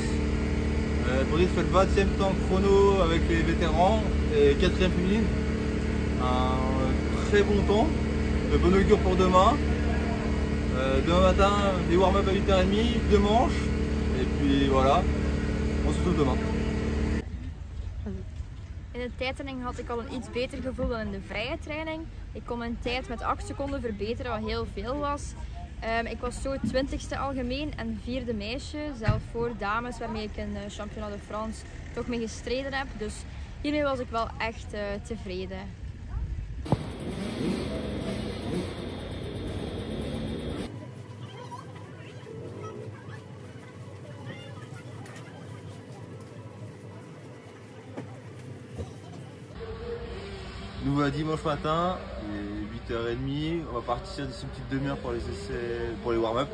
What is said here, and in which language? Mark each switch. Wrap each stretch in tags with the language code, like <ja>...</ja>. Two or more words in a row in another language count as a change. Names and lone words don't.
<fr>Brit fait le 20e temps chrono avec les vétérans et 4e féminine. Un très bon temps, de bonne augure pour demain. Demain matin, des warm-up à 8h30, 2 manches. Et puis voilà, on se retrouve demain.</fr> <nl>In de tijdtraining had ik al een iets beter gevoel dan in de vrije training. Ik kon mijn tijd met 8 seconden verbeteren, wat heel veel was. Ik was zo 20ste algemeen en 4e meisje, zelf voor dames waarmee ik in Championnat de France toch mee gestreden heb. Dus hiermee was ik wel echt tevreden.</nl> <fr>Nous voilà dimanche matin, il est 8h30, on va partir d'ici une petite demi-heure pour les essais, pour les warm-up.</fr>